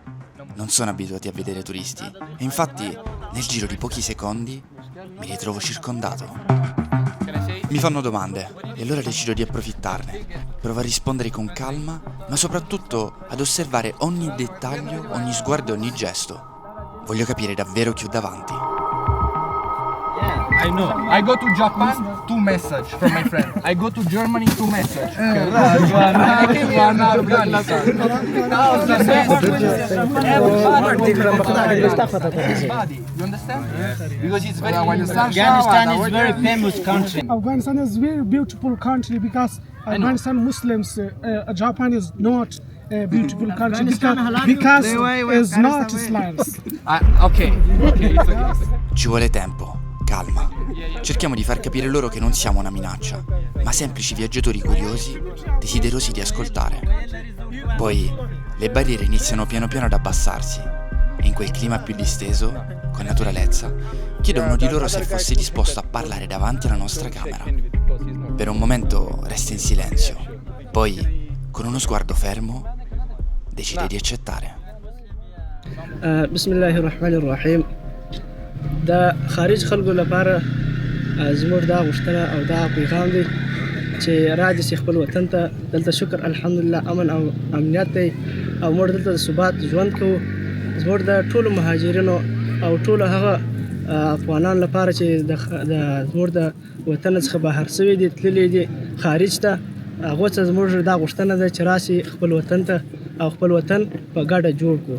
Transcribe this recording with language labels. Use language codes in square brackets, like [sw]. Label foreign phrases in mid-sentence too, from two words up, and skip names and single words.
[it] Non sono abituati a vedere turisti e infatti, nel giro di pochi secondi, mi ritrovo circondato. Mi fanno domande e allora decido di approfittarne. Provo a rispondere con calma, ma soprattutto ad osservare ogni dettaglio, ogni sguardo e ogni gesto. Voglio capire davvero chi ho davanti. [en] I know. I go to Japan, 2 message from my friend. I go to Germany, 2 message. I came here in Afghanistan. Everybody, you understand? Because it's very Afghanistan is a very famous country. Afghanistan is a very beautiful country because Afghanistan Muslims, Japan is not a beautiful country because it's not Islam. Okay, it's okay. [it] Ci vuole tempo, calma. Cerchiamo di far capire loro che non siamo una minaccia, ma semplici viaggiatori curiosi, desiderosi di ascoltare. Poi le barriere iniziano piano piano ad abbassarsi e in quel clima più disteso, con naturalezza, chiedo a uno di loro se fosse disposto a parlare davanti alla nostra camera. Per un momento resta in silenzio, poi, con uno sguardo fermo, decide di accettare. [ar] Bismillahirrahmanirrahim. [ps] دا خارج خلکو لپاره زموږ دا غوښتنه او دا پیغام دی چې راځي چې خپل وطن ته دلته شکر الحمدلله امن او امنیت دی او موږ دلته د ثبات ژوند کوو. زموږ د ټولو مهاجرینو او ټولو هغه افغانانو لپاره چې زموږ د وطن څخه بهر سوي دي تللي دي خارج ته هغو څخه زموږ دا غوښتنه ده چې راشي خپل وطن ته او خپل وطن په ګډه جوړ کړو.